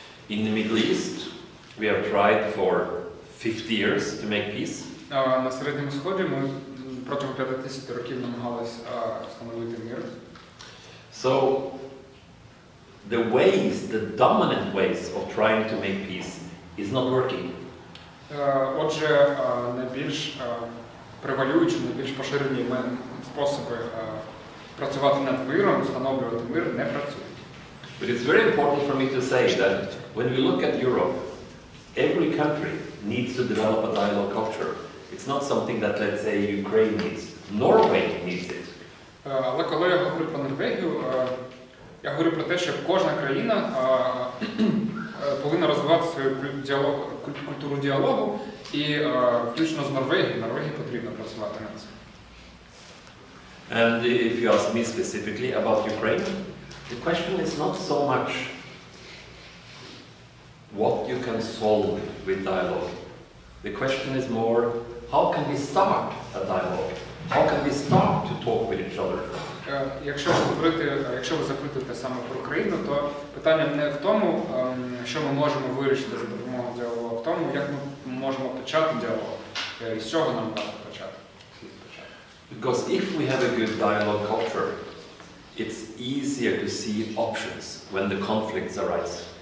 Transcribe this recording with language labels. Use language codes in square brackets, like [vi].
[en] In the Middle East, we have tried for 50 years to make peace. [uk] На Середньому Сході ми протягом 50 років намагалися встановити мир. [en] So, the dominant ways of trying to make peace is not working. [uk] Отже, найбільш превалюючі, найбільш поширені способи працювати над миром, встановлювати мир, не працюють. [en] But it's very important for me to say that when we look at Europe, every country needs to develop a dialogue culture. It's not something that, let's say, Ukraine needs. Norway needs it. [uk] Але коли я говорю про Норвегію, я говорю про те, що кожна країна повинна розвивати свою культуру діалогу, і включно з Норвегією, Норвегії потрібно працювати над цим. [en] And if you ask me specifically about Ukraine, the question is not so much what you can solve with dialogue. The question is more, how can we start a dialogue? How can we start to talk with each other? [uk] Якщо ви запитуєте саме про Україну, то питання не в тому, що ми можемо вирішити за допомогою діалогу, а в тому, як ми можемо почати діалог, і з чого нам варто почати. [en] Because if we have a good dialogue culture, it's easier to see options when the conflicts arise.